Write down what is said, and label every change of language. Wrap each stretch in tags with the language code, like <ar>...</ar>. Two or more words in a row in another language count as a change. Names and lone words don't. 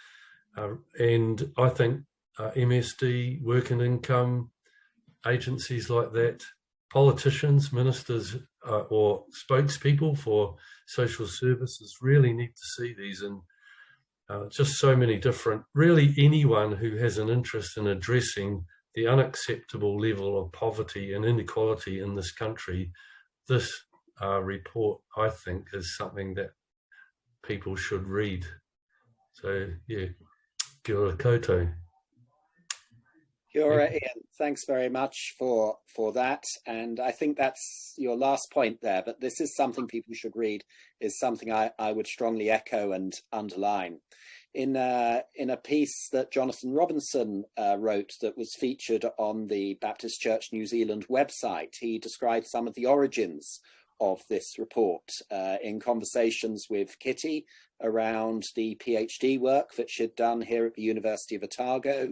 <en>And I think MSD, work and income, agencies like that, politicians, ministers, or spokespeople for social services really need to see these, and just so many different, really anyone who has an interest in addressing the unacceptable level of poverty and inequality in this country. This report, I think, is something that people should read. So, yeah,</en> <mi>kia ora koutou. Kia ora, Ian.</mi> <en>Thanks very much for that. And I think that's your last point there, but this is something people should read, is something I would strongly echo and underline. In a piece that Jonathan Robinson wrote that was featured on the Baptist Church New Zealand website, he described some of the origins of this report in conversations with Kitty around the PhD work that she'd done here at the University of Otago.</en>